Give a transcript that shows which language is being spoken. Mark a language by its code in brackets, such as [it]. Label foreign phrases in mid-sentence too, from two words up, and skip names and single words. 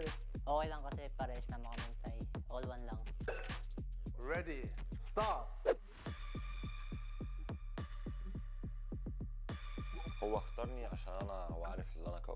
[tl] Okay lang kasi parehas naman kami tay. [en] All one lang. Ready, start! [ar] هو اختارني عشان انا وعارف ان انا قوي.